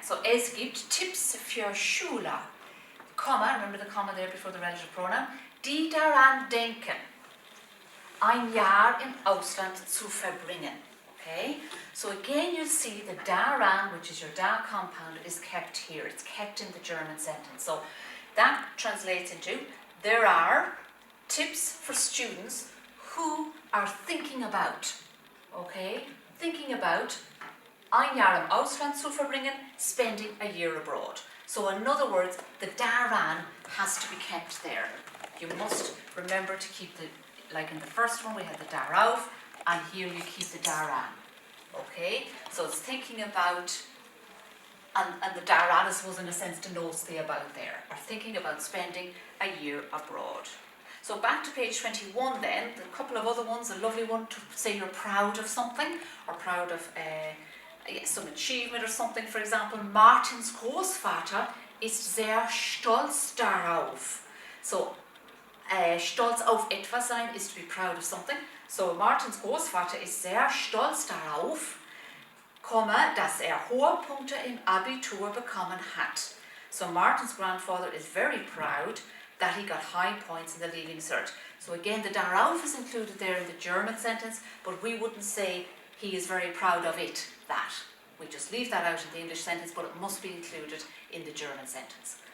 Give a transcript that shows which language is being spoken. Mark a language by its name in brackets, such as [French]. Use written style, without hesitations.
[German] So es gibt Tipps für Schüler. [English] Comma, remember the comma there before the relative pronoun, [German] die daran denken, ein Jahr im Ausland zu verbringen. [English] Okay, so again you'll see the daran, which is your da compound, is kept here. It's kept in the German sentence. So that translates into, there are tips for students who are thinking about, okay, thinking about [German] ein Jahr im Ausland zu verbringen, [English] spending a year abroad. So in other words, the daran has to be kept there. You must remember to keep the, like in the first one we had the darauf, and here you keep the daran. Okay, so it's thinking about, and the daran is, was in a sense denotes the about there, or thinking about spending a year abroad. So back to page 21 then, a couple of other ones, a lovely one to say you're proud of something, or proud of some achievement or something. For example, [German] Martins Großvater ist sehr stolz darauf. [English] So, [German] stolz auf etwas sein [English] is to be proud of something. [German] So, Martins Großvater ist sehr stolz darauf, dass hohe Punkte im Abitur bekommen hat. [English] So, Martin's grandfather is very proud that he got high points in the Leaving Cert. So again, the darauf is included there in the German sentence, but we wouldn't say he is very proud of it, that. We just leave that out in the English sentence, but it must be included in the German sentence.